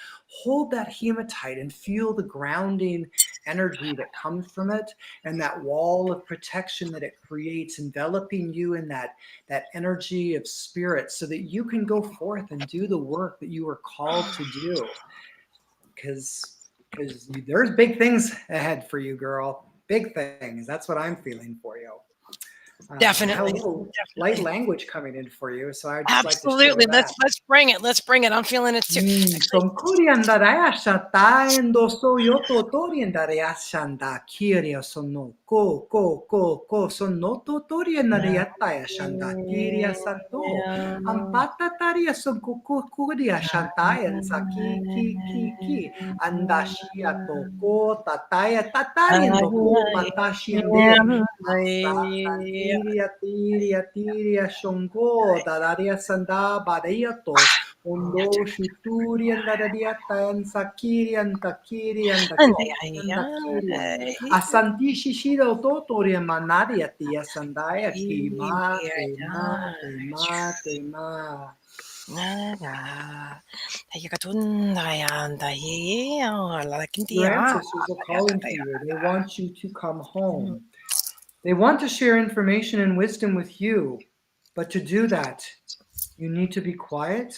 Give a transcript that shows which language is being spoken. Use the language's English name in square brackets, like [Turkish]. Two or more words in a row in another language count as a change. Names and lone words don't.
[English] Hold that hematite and feel the grounding energy that comes from it, and that wall of protection that it creates, enveloping you in that energy of spirit, so that you can go forth and do the work that you were called to do. Because there's big things ahead for you, girl. Big things. That's what I'm feeling for you. Definitely. I have a little light language coming in for you, so I'd just absolutely like to share that. let's bring it. Let's bring it. I'm feeling it too. Son kuriandara shata endo so yoto toriandara shanda kiria sono ko sono to toriandara shanda kiria santo ampata taria son kukuria shanta and saki ki andashia to ko tataya tatariando ko matashiende tiria shongo dararia sanda badayato Ondo shuturian dadadiatan sakirian takirian dakirian dakirian asanti shishiro totorian manaria tia sandaya ki mate Your ancestors are calling to you. They want you to come home. They want to share information and wisdom with you, but to do that, you need to be quiet.